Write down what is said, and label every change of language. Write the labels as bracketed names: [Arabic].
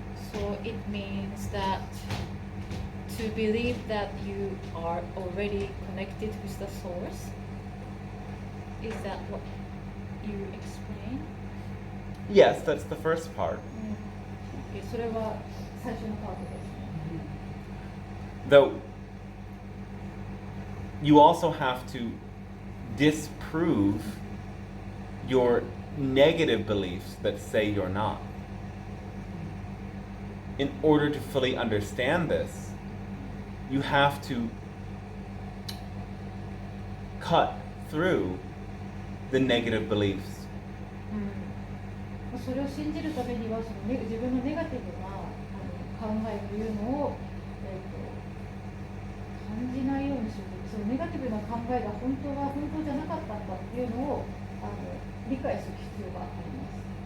[English] So it means that to believe that you are already connected with the source. Is that what you explain? Yes, that's the first part. [Japanese] Okay, それは最初のパートですね。 [English] Though you also have to disprove your negative beliefs that say you're not. In order to fully understand this, you have to cut through the negative beliefs. [Japanese] それを信じるためにはその自分のネガティブな考えというのを、感じないようにする。そのネガティブな考えが本当じゃなかったんだっていうのを理解する必要があります。